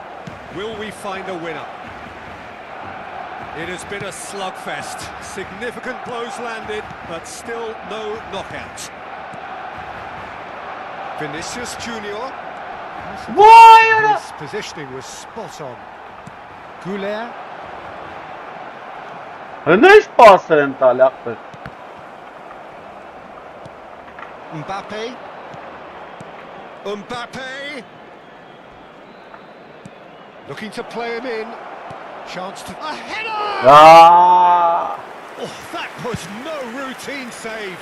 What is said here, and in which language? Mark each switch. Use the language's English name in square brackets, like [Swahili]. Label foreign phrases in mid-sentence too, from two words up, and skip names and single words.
[English] Will we find a winner? It has been a slugfest. Significant blows landed, but still no knockout. Vinicius Junior. His positioning was spot on. Goulet. [Armenian] Հնես պասեր են տալի ախպեր։ [English] Mbappe. Mbappe. Looking to play him in. Chance to... A header! Ah! Oh, that was no routine save.